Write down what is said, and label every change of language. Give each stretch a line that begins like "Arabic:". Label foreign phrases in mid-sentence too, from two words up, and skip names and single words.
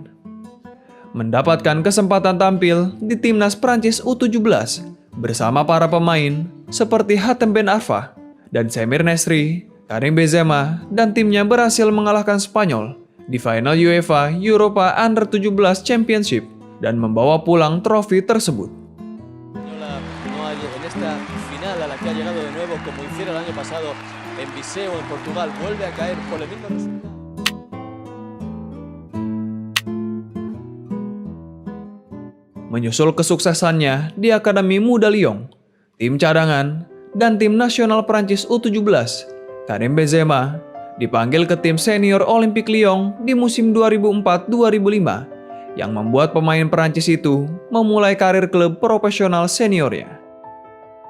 Indonesian: Mendapatkan kesempatan tampil di timnas Prancis U17 bersama para pemain seperti Hatem Ben Arfa dan Samir Nasri, Karim Benzema dan timnya berhasil mengalahkan Spanyol di final UEFA Europa Under-17 Championship dan membawa pulang trofi tersebut.
Spanish: No hay en esta final a la que ha llegado de nuevo como hiciera el año pasado en Viseu en Portugal, vuelve a caer por el mismo resultado.
Indonesian: Menyusul kesuksesannya di Akademi Muda Lyon, tim cadangan, dan tim nasional Prancis U17, Karim Benzema dipanggil ke tim senior Olympique Lyon di musim 2004-2005, yang membuat pemain Prancis itu memulai karir klub profesional seniornya.